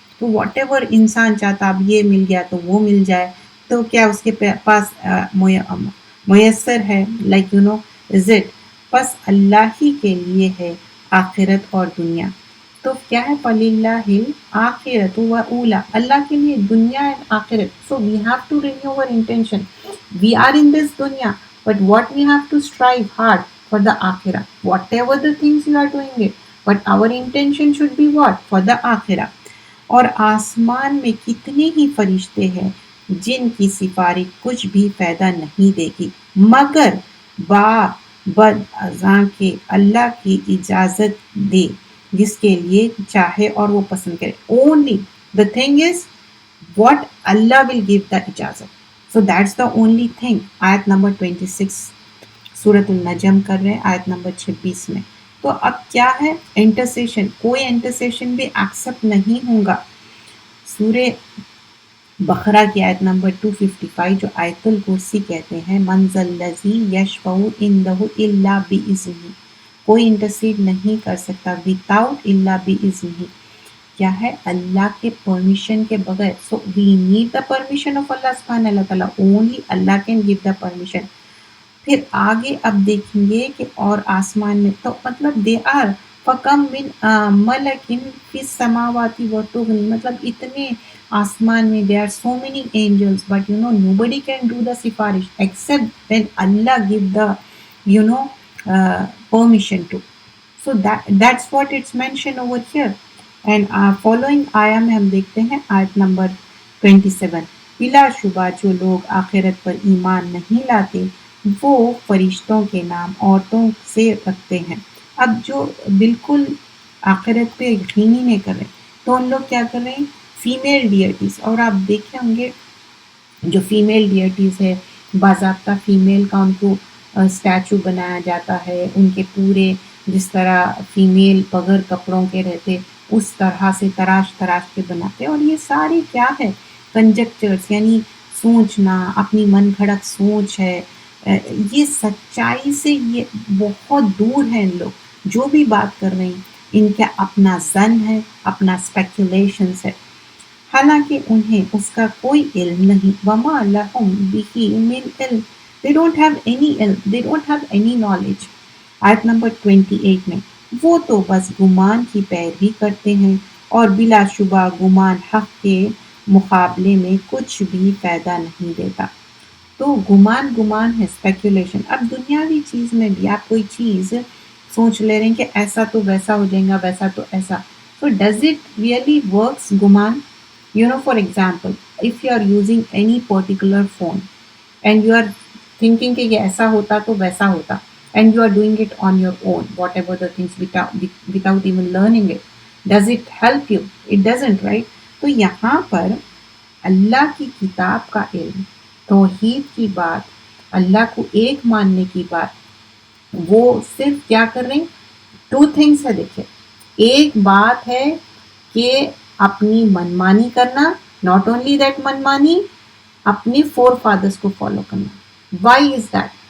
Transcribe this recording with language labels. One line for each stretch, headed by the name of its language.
Hindi: तो what ever इंसान चाहता, अब ये मिल गया तो वो मिल जाए, तो क्या उसके पास मुयस्सर है,
English: Like you know, is it.
Hindi: बस अल्लाह ही के लिए है आखिरत और दुनिया। तो क्या है,
Arabic: फलिल्लाहिल आखिरत व ऊला,
Hindi: अल्लाह के लिए दुनिया एंड आखिरत।
English: So we have to renew our intention, we are in this dunya, but what we have to strive hard for the akhirah, whatever the things you are doing it, but our intention should be what, for the akhirah।
Hindi: और आसमान में कितने ही फरिश्ते हैं जिनकी सिफारिश कुछ भी फायदा नहीं देगी, मगर बा बद अज़ा के अल्लाह की इजाज़त दे जिसके लिए चाहे और वो पसंद करे।
English: Only the thing is what Allah will give the ijazat. So that's the only thing।
Hindi: आयत नंबर 26 सूरत नजम कर रहे हैं, आयत नंबर 26 में। तो अब क्या है, इंटरसेशन, कोई इंटरसेशन भी एक्सेप्ट नहीं होगा। सूरे बकरा की आयत नंबर 255 जो आयतुल कुर्सी कहते हैं,
Arabic: मंजल लजी यशफउ इंदहु इल्ला बिइज़्निही,
Hindi: कोई इंटरसीड नहीं कर सकता विदाउट इल्ला बिइज़्निही, क्या है, अल्लाह के परमिशन के बगैर।
English: So we need the permission of Allah सुब्हानहू व तआला, only Allah can give the permission.
Hindi: फिर आगे अब देखेंगे कि और आसमान में तो मतलब
English: they are
Arabic: फकम मिन मलकिन फिस समावाति व तुगनी,
Hindi: मतलब इतने आसमान में
English: They are so many angels, but you know nobody can do the सिफारिश except when Allah give the you know permission to। so that's what it's mentioned over here।
Hindi: And following आया में हम देखते हैं आयत नंबर 27, बिलाशुबा जो लोग आखिरत पर ईमान नहीं लाते वो फरिश्तों के नाम औरतों से रखते हैं। अब जो बिल्कुल आखिरत पे यकीन ही नहीं कर रहे तो उन लोग क्या कर रहे हैं, फीमेल डियटीज़। और आप देखे होंगे जो फीमेल डियटीज़ है, बाज़ाब्ता फीमेल का उनको स्टैचू बनाया जाता है, उनके पूरे जिस तरह फीमेल बगैर कपड़ों के रहते उस तरह से तराश तराश के बनाते। और ये सारी क्या है, कंजक्चर्स, यानी सोचना, अपनी मन घड़त सोच है। ये सच्चाई से ये बहुत दूर हैं इन लोग जो भी बात कर रहे हैं, इनका अपना जन है, अपना स्पेकुलेशंस है, हालांकि उन्हें उसका कोई इल्म नहीं।
Arabic: वमा लहुम बिही मिन इल्म,
English: they don't have any ilm, they don't have any knowledge।
Hindi: आयत नंबर 28 में, वो तो बस गुमान की पैरवी करते हैं और बिलाशुबा गुमान हक के मुकाबले में कुछ भी फायदा नहीं देता। तो गुमान गुमान है, स्पेकुलेशन। अब दुनियावी चीज़ में भी आप कोई चीज़ सोच ले रहे हैं कि ऐसा तो वैसा हो जाएगा, वैसा तो ऐसा, तो
English: does it really works
Hindi: Guman.
English: you know, for example, if you are using any particular phone and you are thinking
Hindi: कि ये ऐसा होता तो वैसा होता,
English: and you are doing it on your own, whatever the things without even learning it, does it help you? It doesn't, right?
Hindi: तो यहाँ पर अल्लाह की किताब का इल्म, तौहीद की बात, अल्लाह को एक मानने की बात, वो सिर्फ क्या कर रहे हैं, टू थिंग्स है। देखिए, एक बात है कि अपनी मनमानी करना,
English: not only that
Hindi: मनमानी, अपने फोर फादर्स को फॉलो करना।
English: Why is that?